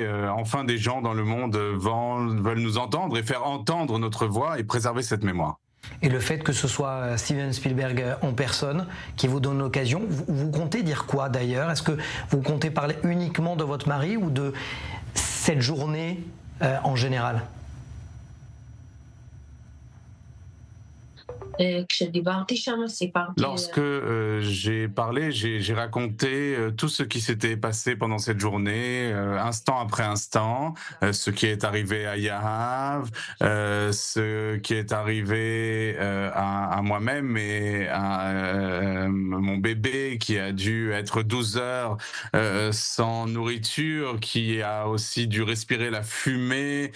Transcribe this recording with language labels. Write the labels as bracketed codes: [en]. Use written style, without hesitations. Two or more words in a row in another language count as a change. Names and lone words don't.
[fr] Enfin, des gens dans le monde veulent nous entendre et faire entendre notre voix et préserver cette mémoire. Et le fait que ce soit Steven Spielberg en personne qui vous donne l'occasion, vous comptez dire quoi d'ailleurs? Est-ce que vous comptez parler uniquement de votre mari ou de cette journée en général? [he] כשדיברתי שם סיפרתי. [fr] Lorsque j'ai parlé, j'ai raconté tout ce qui s'était passé pendant cette journée, instant après instant, ce qui est arrivé à Yahav, ce qui est arrivé à moi-même et à mon bébé qui a dû être 12 heures sans nourriture, qui a aussi dû respirer la fumée.